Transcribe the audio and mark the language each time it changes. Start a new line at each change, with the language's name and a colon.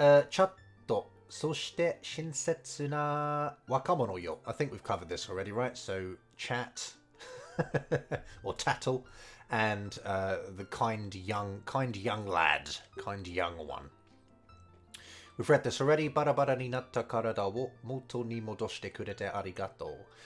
Japanese: Chatto, そして親切な若者よ.
English: I think we've covered this already, right? So chat or tattle, and the kind young lad, kind young one. We've read this already.
Japanese: バラバラになった体を元に戻してくれてありがとう。